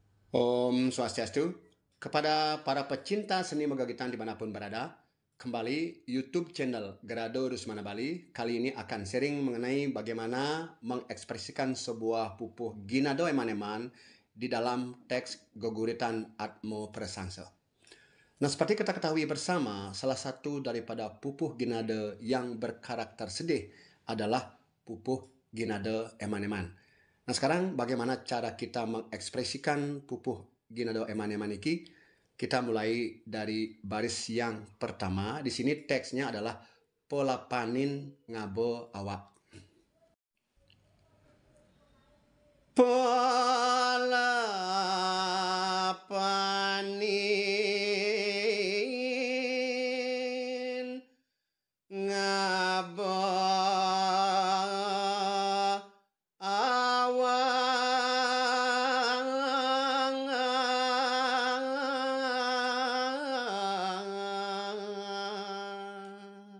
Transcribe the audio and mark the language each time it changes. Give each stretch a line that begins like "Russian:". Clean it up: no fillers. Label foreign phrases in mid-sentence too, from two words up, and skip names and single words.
Balinese: Om Swastiastu,
Indonesian: kepada para pecinta seni megagitan dimanapun berada, kembali YouTube channel Gerado Rusmana Bali kali ini akan sharing mengenai bagaimana mengekspresikan sebuah pupuh ginado emaneman di dalam teks Goguritan Atmo Prasangsa. Nah, seperti kita ketahui bersama, salah satu daripada pupuh ginade yang berkarakter sedih adalah pupuh ginade emaneman. Nah, sekarang bagaimana cara kita mengekspresikan pupuh ginado emaneman ini? Kita mulai dari baris yang pertama. Di sini teksnya adalah
Balinese: polapanin ngabo awak. Polapanin ngabo awang.